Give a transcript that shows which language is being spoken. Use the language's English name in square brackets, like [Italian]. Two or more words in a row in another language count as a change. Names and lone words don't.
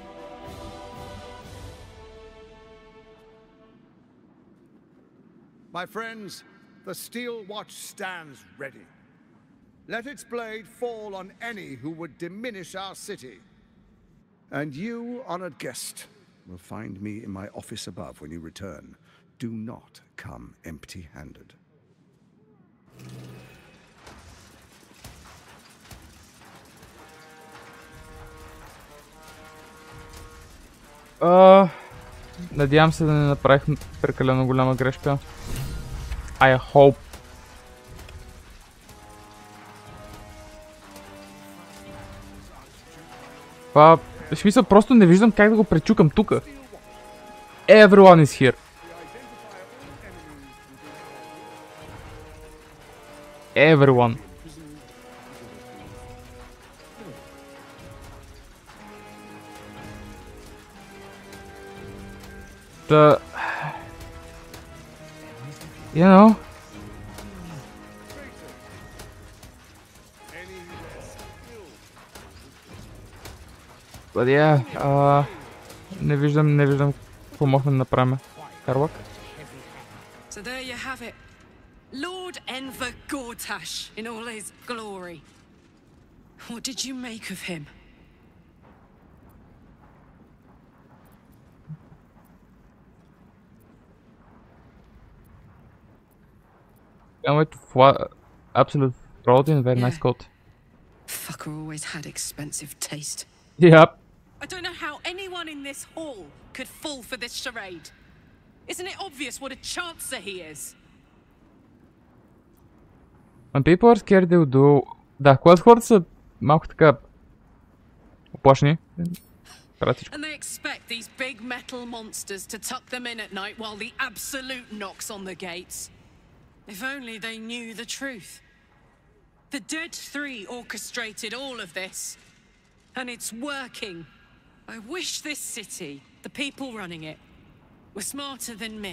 [English] My friends, the Steel Watch stands ready. Let its blade fall on any who would diminish our city. And you, honored guest, will find me in my office above when you return. Do not come empty-handed. [Bulgarian] Надявам се да не направих прекалено голяма грешка. [English] I hope. [Bulgarian] Това, в смисъл, просто не виждам как да го пречукам тука. [English] Everyone is here. everyone. You know, but yeah, [Bulgarian] не виждам какво можем да направим. Карвак? [English] So there you have it. Lord Enver Gortash in all his glory. What did you make of him? Can't wait to fly. Absolute protein, very nice coat. Fucker always had expensive taste. Yep. I don't know how anyone in this hall could fall for this charade. Isn't it obvious what a chancer he is? When people are scared, they will do... [Bulgarian] Да, когато хората са малко така... оплашени, правят всичко. [English] And they expect these big metal monsters to tuck them in at night while the Absolute knocks on the gates. If only they knew the truth. The Dead Three orchestrated all of this. And it's working. I wish this city, the people running it, were smarter than me.